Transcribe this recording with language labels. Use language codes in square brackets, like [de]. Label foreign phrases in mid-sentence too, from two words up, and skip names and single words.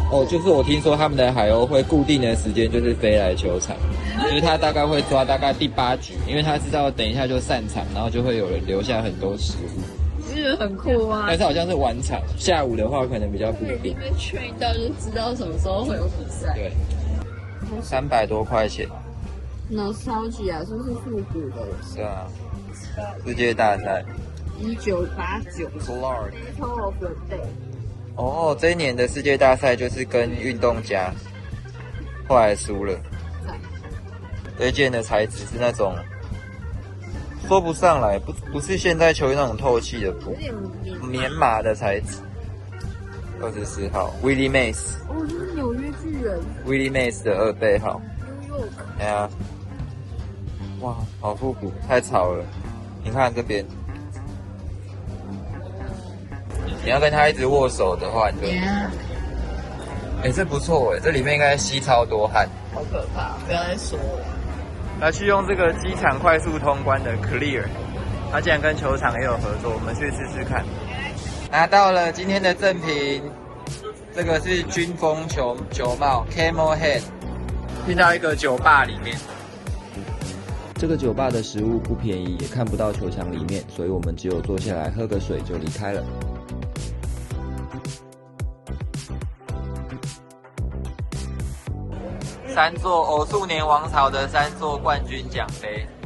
[zh] 哦，就是我聽說他們的海鷗會固定的時間就是飛來球場，就是他大概會抓大概第8局，因為他知道等一下就散場，然後就會有人留下很多食物。是不是很酷啊？但是好像是晚場，下午的話可能比較固定。因為 train 到就知道什麼時候會有比賽。對，300多塊錢。 Nostalgia 是不是復古的？是啊，世界大賽。 1989。 Clark [en] Battle of the Day。 [zh] 哦，這一年的世界大賽就是跟運動家，後來輸了。這一件的材質是那種說不上來，不是現在球衣那種透氣的布，棉麻的材質。24號 Willie Mays。哦，這是紐約巨人。Willie Mays 的2倍號。哎呀，哇，好復古，太潮了！你看這邊。你要跟他一直握手的話，你就，哎，這不錯哎，這裡面應該吸超多汗，好可怕！不要再說了。來去用這個機場快速通關的 Clear，他竟然跟球場也有合作，我們去試試看。拿到了今天的贈品，這個是軍風球帽 Camel Head，進到一個酒吧裡面。這個酒吧的食物不便宜，也看不到球場裡面，所以我們只有坐下來喝個水就離開了。 3座偶数年王朝的3座冠軍獎盃。